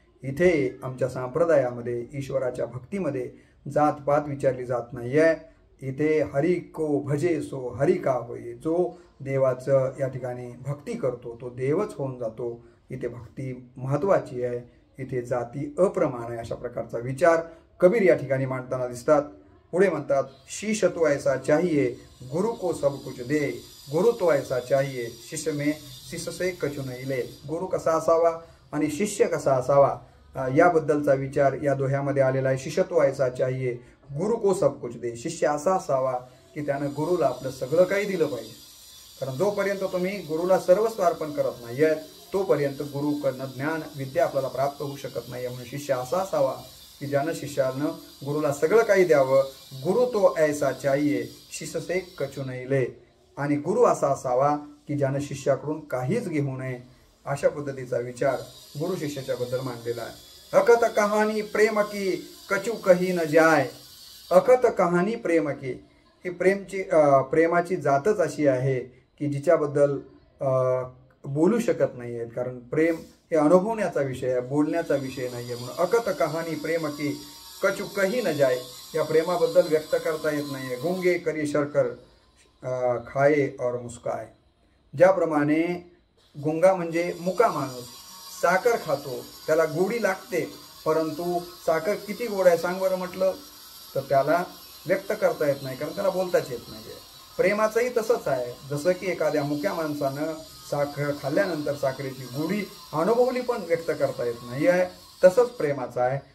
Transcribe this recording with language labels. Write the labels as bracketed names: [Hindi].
[Marathi] इथे आमच्या संप्रदायामध्ये ईश्वराच्या भक्तीमध्ये जातपात विचारली जात नाही आहे. इथे [Hindi] हरी को भजे सो हरी का होई, [Marathi] जो देवाचं या ठिकाणी भक्ती करतो तो देवच होऊन जातो. इथे भक्ती महत्त्वाची आहे, इथे जाती अप्रमाण आहे. अशा प्रकारचा विचार कबीर या ठिकाणी मांडताना दिसतात. [Hindi] पुढे म्हणतात, शीश तो ऐसा चाहिए गुरु को सब कुछ दे, गुरु तो ऐसा चाहिए शिष्य में शिष्य से कछु नहीं ले. [Marathi] गुरु कसा असावा आणि शिष्य कसा असावा याबद्दलचा विचार या दोह्यामध्ये आलेला आहे. [Hindi] शिष्य तो ऐसा चाहिए गुरु को सब कुछ दे. [Marathi] शिष्य असा असावा की त्यानं गुरुला आपलं सगळं काही दिलं पाहिजे, कारण जोपर्यंत तुम्ही गुरुला सर्वस्व अर्पण करत नाहीये तोपर्यंत गुरुकडनं ज्ञान विद्या आपल्याला प्राप्त होऊ शकत नाही. म्हणून शिष्य असा असावा की ज्यानं शिष्यानं गुरुला सगळं काही द्यावं. [Hindi] गुरु तो ऐसा चाहिए शिष्य से कछु नहीं ले. [Marathi] आणि गुरु असा असावा की ज्यानं शिष्याकडून काहीच घेऊ नये. अशा पद्धतीचा विचार गुरु शिष्याच्या बद्दल मांडलेला आहे. [Hindi] अखत कहाणी प्रेम की कछु कही न जाय. अखत कहाणी प्रेम की, [Marathi] ही प्रेमाची जातच अशी आहे की जिच्याबद्दल बोलू शकत नाही आहेत, कारण प्रेम हे अनुभवण्याचा विषय आहे, बोलण्याचा विषय नाही आहे. म्हणून [Hindi] अकत कहाणी प्रेम की कछु कही न जाय, [Marathi] या प्रेमाबद्दल व्यक्त करता येत नाही आहे. [Hindi] गुंगे करी शर्कर खाये और मुस्काय. [Marathi] ज्याप्रमाणे गुंगा म्हणजे मुका माणूस साखर खातो, त्याला गोडी लागते, परंतु साखर किती गोड आहे सांग बरं म्हटलं तर त्याला व्यक्त करता येत नाही, कारण त्याला बोलताच येत नाही. प्रेमाचंही तसंच आहे. जसं की एखाद्या मुक्या माणसानं साखर खाल्ल्यानंतर साखरेची गोडी अनुभवली पण व्यक्त करता येत नाही आहे, तसंच प्रेमाचं आहे.